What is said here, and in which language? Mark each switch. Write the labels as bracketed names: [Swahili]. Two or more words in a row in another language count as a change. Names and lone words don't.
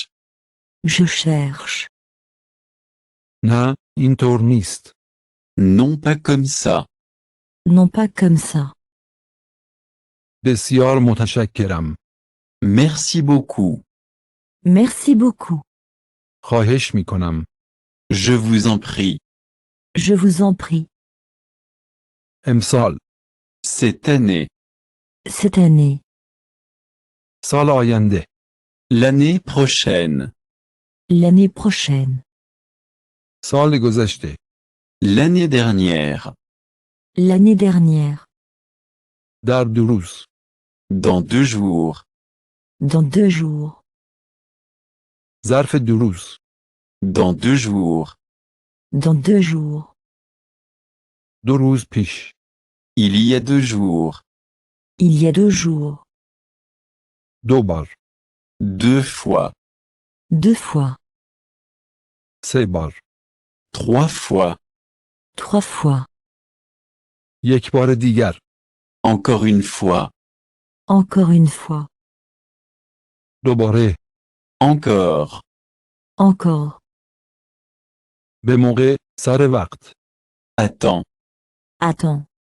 [French] Je cherche. [Persian] نه اینطور نیست. [French] Non pas comme ça. Non pas comme ça. [Persian] بسیار متشکرم. [French] Merci beaucoup. Merci beaucoup. [Persian] خواهش می کنم. [French] Je vous en prie. Je vous en prie. [Persian] امسال. [French] Cette année. Cette année. [Persian] سال آینده. [French] L'année prochaine. L'année prochaine. [Persian] سال گذشته. [French] L'année dernière. L'année dernière. [Persian] در 2 روز. [French] Dans 2 jours. Dans 2 jours. [Persian] ظرف 2 روز. [French] Dans 2 jours. Dans 2 jours. [Persian] 2 روز پیش. [French] Il y a 2 jours. Il y a 2 jours. [Persian] 2 بار. [French] 2 fois. 2 fois. [Persian] 3 بار. [French] 3 fois. 3 fois. [Persian] یک بار دیگر. [French] Encore une fois. Encore une fois. [Persian] دوباره. [French] Encore. Encore. [Persian] به موقع. سر وقت. [French] Attends. Attends.